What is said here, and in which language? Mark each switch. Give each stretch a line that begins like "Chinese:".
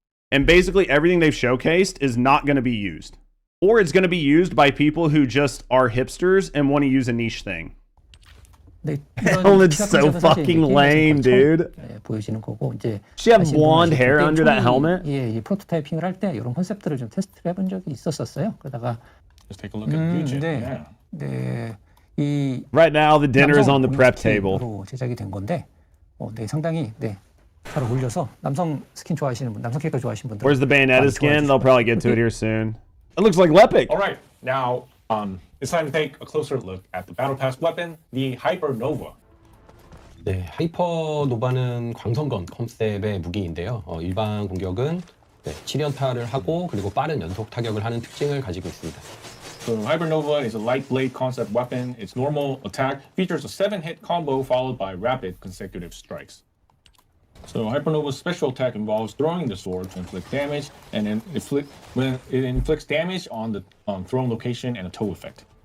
English: And basically everything they've showcased is not going to be used. Or it's going to be used by people who just are hipsters and want to use a niche thing.
Korean: 네,
English: Hell, it's so fucking lame, dude.
Korean: 보여지는 거고 이제
English: She have blonde hair under that helmet?
Korean: 예, 이 프로토타이핑을 할 때 이런 컨셉들을 좀 테스트를 해본 적이 있었었어요. 그러다가
English: Let's take a look at Eugene.
Korean: 네, 네, 이
English: Right now, the dinner is on the prep table.
Korean: 로 제작이 된 건데, 네, 상당히 네. 잘 어울려서 남성 스킨 좋아하시는 분, 남성 캐릭터 좋아하시는 분들.
English: Where's the Bayonetta skin? They'll probably get to it here soon. It looks like Lepic. All right, now it's time to take a closer look at the Battle Pass weapon, the Hypernova.
Korean: 네, 하이퍼노바는 광선검 컨셉의 무기인데요. 일반 공격은 네, 7연타를 하고 그리고 빠른 연속 타격을 하는 특징을 가지고 있습니다.
English: So Hypernova is a light blade concept weapon. Its normal attack features a 7-hit combo followed by rapid consecutive strikes. So Hypernova's special attack involves throwing the sword to inflict damage, and then when it inflicts damage on the thrown location and a toe effect.